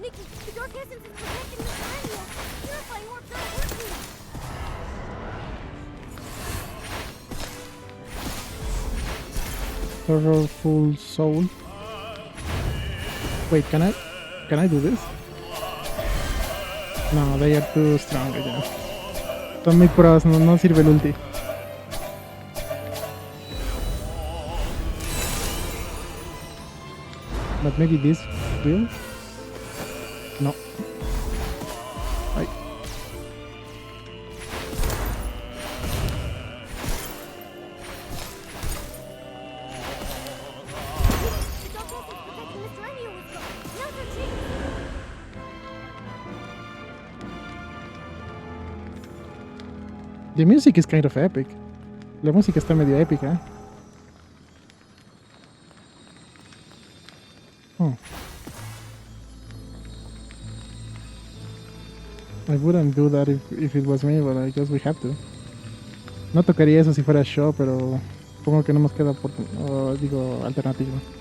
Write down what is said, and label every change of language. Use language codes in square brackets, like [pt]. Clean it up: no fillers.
[en] Nikki, the dark essence is protecting Mr. Enio. Purifying orbs aren't working. Sorrowful soul. Wait, can I do this? No, they are too strong ya. [es] Son muy pros, no sirve el ulti. [en] But maybe this will? No. Ay. The dark essence protecting Mr. Enio is gone. Now's our chance. The music is kind of epic. [es] La música está medio épica. [en] I wouldn't do that if it was me, but I guess we have to. [es] No tocaría eso si fuera show, pero supongo que no nos queda alternativa.